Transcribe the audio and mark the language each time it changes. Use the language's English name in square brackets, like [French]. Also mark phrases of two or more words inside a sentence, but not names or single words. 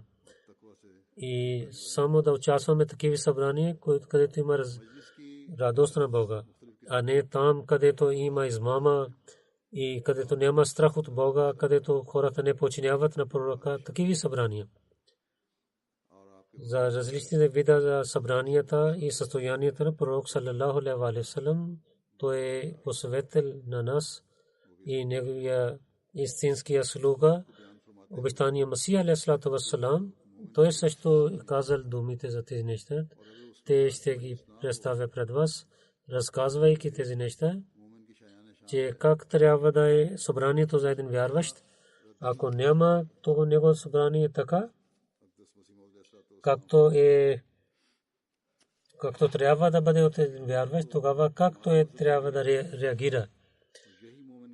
[Bulgarian] И само да участваме в такива събрания, където има радост на Бога, а не там, където има измама и където няма страх от Бога, където хората не подчиняват на пророка. Такива събрания. За различните вида за събранията и състоянията на пророк [Arabic] صلى الله عليه وسلم, [Bulgarian] той е посветил на нас и неговия истинския слуга, обещания Масия [Arabic] عليه وسلم. [Bulgarian] Той също казал думите за тези неща. Те ще ги представя пред вас, разказвайки тези неща, че как трябва да е събранието за един вярващ. Ако няма това негово събрание така, както трябва да бъде от един вярващ, тогава както трябва да реагира.